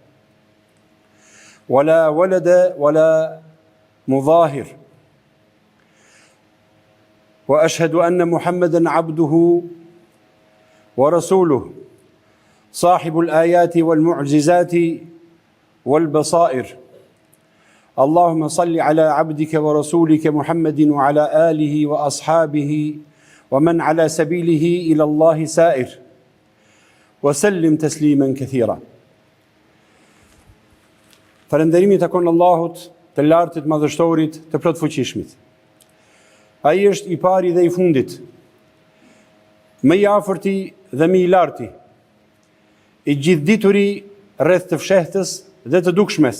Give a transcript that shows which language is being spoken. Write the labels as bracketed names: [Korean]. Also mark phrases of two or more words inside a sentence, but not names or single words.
[Arabic] ولا ولد ولا مظاهر وأشهد أن محمدًا عبده ورسوله صاحب الآيات والمعجزات والبصائر اللهم صل على عبدك ورسولك محمد وعلى آله وأصحابه ومن على سبيله إلى الله سائر وسلم تسليما كثيرا. [Albanian] Falënderimi takon Allahut, të lartit, madhështorit, të plot fuqishmit. Ai është i pari dhe i fundit, më i afërti dhe më i larti, i gjithdituri rreth të fshehtës dhe të dukshmes.